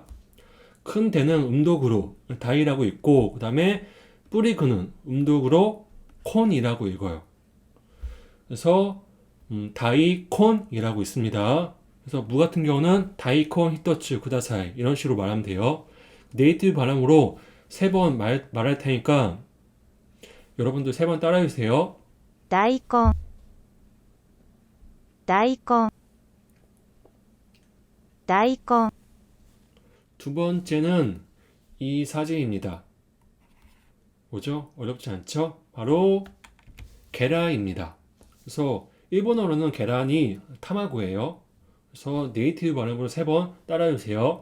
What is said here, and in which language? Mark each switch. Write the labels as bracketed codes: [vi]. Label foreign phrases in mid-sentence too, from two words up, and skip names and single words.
[ko] 큰 대는 음독으로 다이라고 읽고, 그 다음에 뿌리 큰은 음독으로 콘이라고 읽어요. 그래서 다이콘이라고 있습니다. 그래서 무 같은 경우는 [ja] 大根一つください [ko] 이런 식으로 말하면 돼요. 네이티브 발음으로 3번 말할 테니까 여러분들 3번 따라해주세요. [ja] 大根、大根、大根。 [ko] 두 번째는 이 사진입니다. 뭐죠? 어렵지 않죠? 바로 계란입니다. 그래서 일본어로는 계란이 타마고예요. 그래서 네이티브 발음으로 3번 따라해주세요.